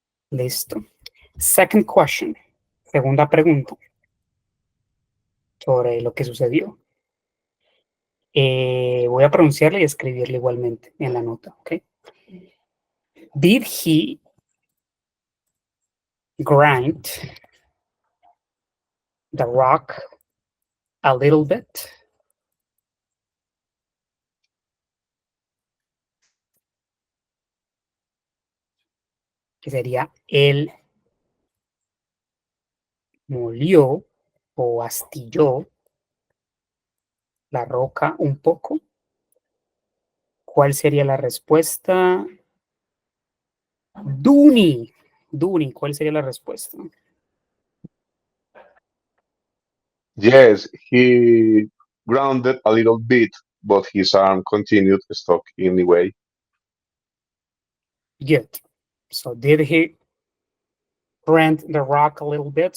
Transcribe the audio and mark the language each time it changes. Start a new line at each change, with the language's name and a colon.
Spanish: Listo.
English: Second question.
Spanish: Segunda pregunta sobre lo que sucedió. Voy a pronunciarla y escribirla igualmente en la nota. ¿Ok?
English: Did he grind the rock a little bit?
Spanish: Que sería él molió o astilló la roca un poco. ¿Cuál sería la respuesta? Duni, ¿cuál sería la respuesta?
English: Yes, he grounded a little bit, but his arm continued stuck anyway. Good. So did he grind the rock a little bit?